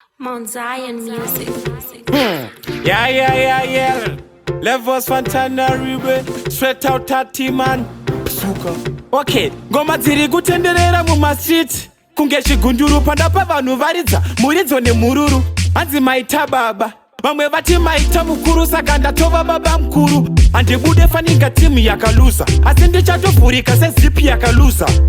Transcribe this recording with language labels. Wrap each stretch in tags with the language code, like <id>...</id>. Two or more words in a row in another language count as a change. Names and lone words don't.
<en>Mount Zion Music. Hmm. Yeah, yeah, yeah, yeah. Levels Fantana Ribe. Straight out Tati man. Suka. Okay.</en> <sn>Ngoma dziri kutenderera muma street. Kunge chigunduru pandapa vanhu varidza. Muridzo nemururu. Hanzi maita baba. Vamwe vati maita mukuru saka ndatova baba mukuru. Handibude faninga timu yakaluza. Asi ndichatovhurika sezipi yakaluza.</sn>